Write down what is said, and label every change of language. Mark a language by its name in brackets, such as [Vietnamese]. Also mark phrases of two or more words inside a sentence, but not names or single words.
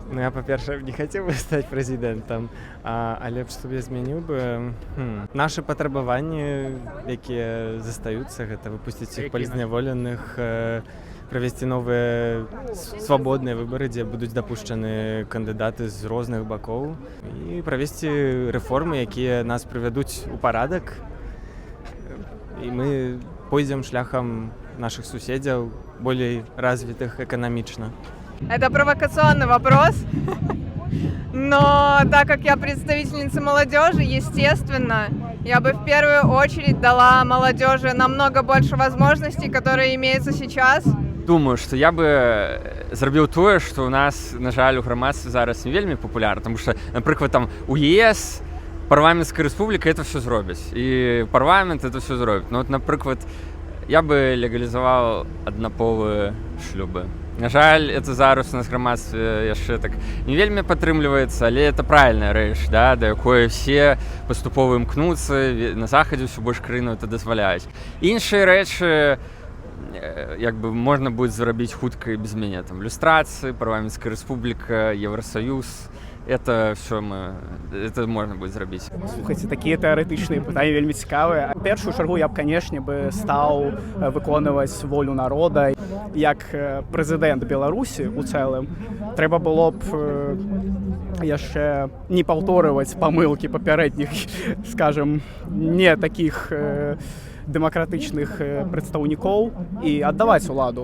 [Belarusian] Ну, я, па-перше, не хацеў бы стаць прэзідэнтам, але што б я змяніў бы, нашы патрабаванні, якія застаюцца, гэта выпусціць усіх палізняволеных, правесці новыя свабодныя выбары, дзе будуць дапушчаны кандыдаты з розных бакоў, і правесці рэформы, якія нас прывядуць у парадак, і мы пойдзем шляхам наших суседзяў, болей развітых эканамічна. [Russian] Это провокационный вопрос, но так как я представительница молодежи, естественно, я бы в первую очередь дала молодежи намного больше возможностей, которые имеются сейчас. [Belarusian] Думаю, што я бы зрабіў тое, што ў нас, на жаль, у грамадстве зараз не вельмі папулярна, тому што, напрыклад, там у ЕС парламенцкая рэспубліка [Russian] это все [Belarusian] зробіць, і парламент [Russian] это все [Belarusian] зробіць. Ну, вот, напрыклад, я бы легалізаваў аднаполыя шлюбы. На жаль, это зараз у нас грамадстве яшчэ так не вельмі падтрымліваецца, але это правільная рэч, да, да якой все паступова імкнуцца, на захадзе ўсё больш краінаў это дазваляюць. Іншыя рэчы як бы можна будзе зрабіць хутка і без мяне, там люстрацыі, парламенцкая рэспубліка, Евросоюз. [Russian] Это все это [Belarusian] можна будзе зрабіць. Слухайце, такія тэарэтычныя пытанні вельмі цікавыя. У першую чаргу я б, канешне, стаў выконваць волю народа. Як прэзідэнт Беларусі у цэлым трэба было б яшчэ не паўторываць памылкі папярэдніх, скажем, не такіх дэмакратычных прадстаўнікоў і аддаваць уладу.